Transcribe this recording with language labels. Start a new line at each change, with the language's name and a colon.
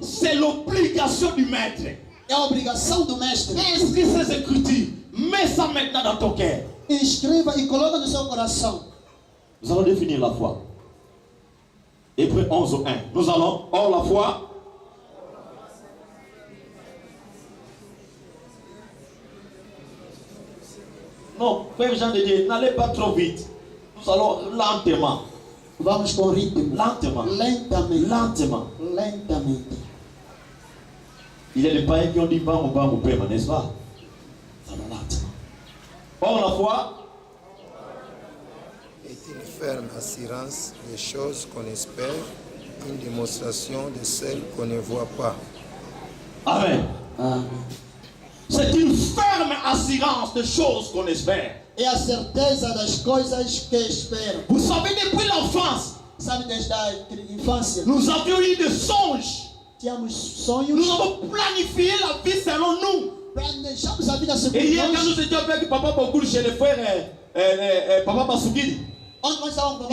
French: C'est l'obligation du maître.
Portuguese: É a obrigação do mestre.
French: Inscris ces écritures. Mets ça maintenant dans ton cœur.
Portuguese: Inscreva e coloca no seu coração.
French: Nous allons définir la foi. Hébreux 11 au 1. Nous allons, or la foi. Non, frère Jean de Dieu, n'allez pas trop vite. Nous allons lentement.
Portuguese: Vamos com ritmo.
French: Lentement.
Portuguese: Lentamente.
French: Lentement.
Portuguese: Lentamente.
French: Il y a des païens qui ont dit bam, paiement, n'est-ce pas? Ça va lentement. Or la foi est une ferme assurance des choses qu'on espère, une démonstration de celles qu'on ne voit pas. Amen.
Portuguese: Amém.
French: C'est une ferme assurance des choses qu'on espère.
Portuguese: É a certeza das coisas que espero.
French: Vous savez, depuis l'enfance,
Portuguese: Sabe, desde a infância,
French: nous avions eu des songes.
Portuguese: tínhamos sonhos.
French: Nous avons planifié la vie selon nous.
Portuguese: Planejamos a vida segundo
French: Et hier, quand
Portuguese: nós.
French: nous étions avec Papa Bokoul chez le frère Papa Bassougidi,
Portuguese: Onde nós estávamos com